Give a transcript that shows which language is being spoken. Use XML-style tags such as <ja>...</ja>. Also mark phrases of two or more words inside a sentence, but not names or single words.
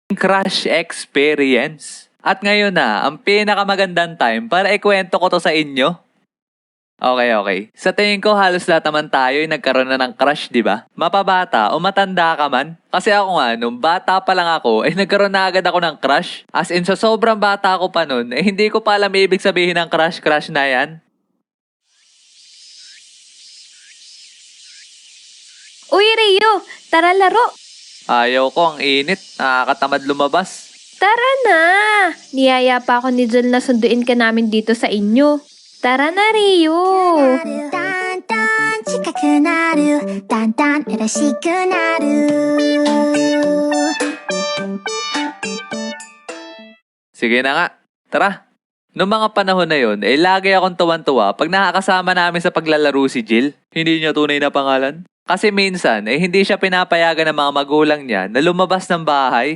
<en>crush experience.</en> <tl>At ngayon na, ang pinakamagandang time para ikwento ko to sa inyo. Okay. Sa tingin ko halos lahat naman tayo ay nagkaroon na ng crush, di ba? Mapabata o matanda ka man. Kasi ako nga, nung bata pa lang ako, ay nagkaroon na agad ako ng crush.</tl> <en>As in,</en> <tl>sa sobrang bata ako pa nun, hindi ko pa alam ibig sabihin ng crush na yan. Uy, Rio! Tara laro! Ayaw ko, ang init. Nakakatamad lumabas. Tara na! Niyaya pa ako ni Jel na sunduin ka namin dito sa inyo. Tara na, Rio!</tl> <ja>だんだん近くなるだんだん嬉しくなる</ja> <tl>Sige na nga, tara. Noong mga panahon na yon, lagi akong tuwan-tuwa pag nakakasama namin sa paglalaro si Jill. Hindi niya tunay na pangalan. Kasi minsan, hindi siya pinapayagan ng mga magulang niya na lumabas ng bahay.</tl>